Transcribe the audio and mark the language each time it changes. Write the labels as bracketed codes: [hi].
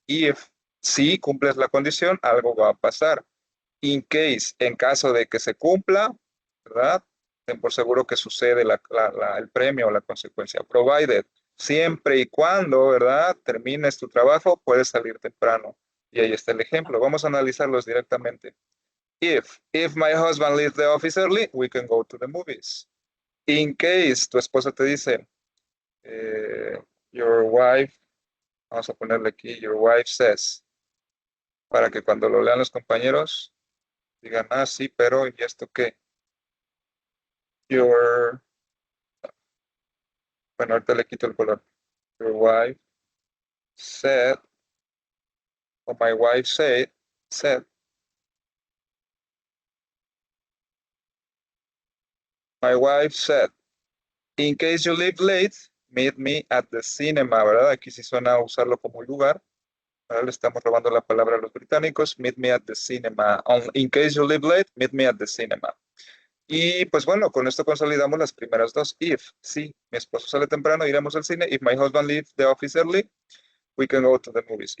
[es] If, si cumples la condición, algo va a pasar. In case, en caso de que se cumpla, ¿verdad? Ten por seguro que sucede el premio o la consecuencia. Provided, siempre y cuando, ¿verdad? Termines tu trabajo, puedes salir temprano. Y ahí está el ejemplo. Vamos a analizarlos directamente. [en] If my husband leaves the office early, we can go to the movies. [es] In case, tu esposa te dice, your wife, vamos a ponerle aquí, [en] your wife says, [es] para que cuando lo lean los compañeros, digan, ah, sí, pero, ¿y esto qué? Bueno, ahorita le quito el color. [en] Your wife said, o my wife said, my wife said, in case you leave late, meet me at the cinema, [es] ¿verdad? Aquí sí suena a usarlo como lugar. Ahora le estamos robando la palabra a los británicos. [en] Meet me at the cinema. In case you leave late, meet me at the cinema. [es] Y pues bueno, con esto consolidamos las primeras dos. If, sí, mi esposo sale temprano, iremos al cine. [en] If my husband leaves the office early, we can go to the movies.